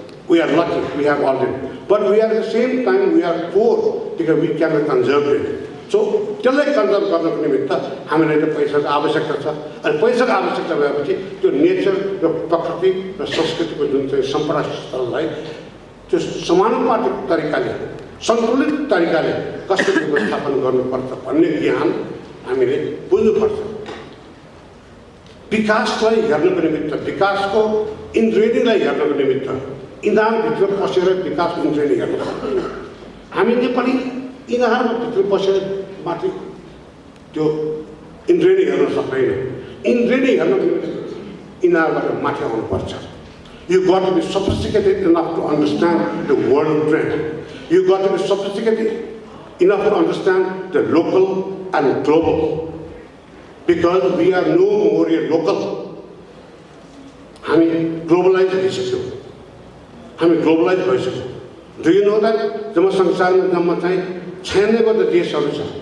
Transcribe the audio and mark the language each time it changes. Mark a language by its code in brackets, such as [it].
[en] We are lucky, we have all that. But we are at the same time, we are poor because we cannot conserve it। [ne] So, त्यसलाई conserve गर्नको निमित्त हामीलाई त पैसाको आवश्यकता छ। अनि पैसाको आवश्यकता भएपछि त्यो नेचर र प्रकृति र संस्कृतिको जुन चाहिँ सम्पदा स्थललाई त्यो समानुपातिक तरिकाले सन्तुलित तरिकाले कसरी व्यवस्थापन गर्नुपर्छ भन्ने ज्ञान हामीले बुझ्नुपर्छ। विकासलाई हेर्नको निमित्त, विकासको इन्द्रेणीलाई हेर्नको निमित्त इनारभित्र पसेर विकासको इन्द्रेणी हेर्नु सक्दैन। हामी नेपाली इनारमा भित्र पसेर माथि त्यो इन्द्रेणी हेर्न सक्दैन। इन्द्रेणी हेर्नको निमित्त इनारबाट माथि आउनुपर्छ। [en] You got to be sophisticated enough to understand the world trend। You got to be sophisticated enough to understand the local and global, because we are no more a local। [ne] हामी ग्लोबलाइज भइसक्यौँ, हामी globalise भइसक्यौँ। [en] do you know that [ne] जम्मा संसारमा जम्मा चाहिँ 96 देशहरू छ।